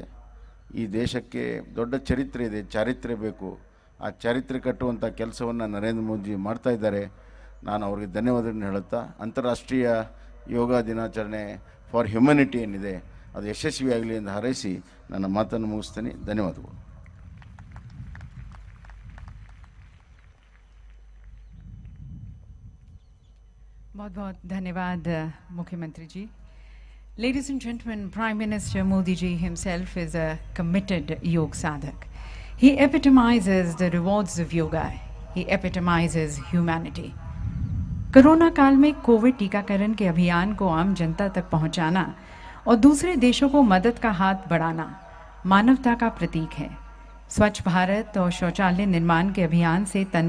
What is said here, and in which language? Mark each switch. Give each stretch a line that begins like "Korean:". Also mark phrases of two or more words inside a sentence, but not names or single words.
Kannada: ಈ ದೇಶಕ್ಕೆ ದೊಡ್ಡ ಚರಿತ್ರೆ ಇದೆ, ಚಾರಿತ್ರ್ಯ ಬೇಕು. ಆ ಚರಿತ್ರೆ ಕಟ್ಟುವಂಥ ಕೆಲಸವನ್ನು ನರೇಂದ್ರ ಮೋದಿ ಮಾಡ್ತಾ ಇದ್ದಾರೆ. ನಾನು ಅವರಿಗೆ ಧನ್ಯವಾದಗಳನ್ನು ಹೇಳುತ್ತಾ, ಅಂತಾರಾಷ್ಟ್ರೀಯ ಯೋಗ ದಿನಾಚರಣೆ
English: for humanity
Kannada: ಏನಿದೆ ಅದು ಯಶಸ್ವಿಯಾಗಲಿ ಎಂದು ಹಾರೈಸಿ ನನ್ನ ಮಾತನ್ನು ಮುಗಿಸ್ತೇನೆ. ಧನ್ಯವಾದಗಳು.
Hindi: बहुत-बहुत धन्यवाद मुख्यमंत्री जी.
English: Ladies and gentlemen, Prime Minister Modi ji himself is a committed
Hindi: योग साधक.
English: He epitomizes the rewards of yoga. He epitomizes humanity.
Hindi: कोरोना काल में कोविड टीकाकरण के अभियान को आम जनता तक पहुंचाना और दूसरे देशों को मदद का हाथ बढ़ाना मानवता का प्रतीक है. स्वच्छ भारत और शौचालय निर्माण के अभियान से तन्मय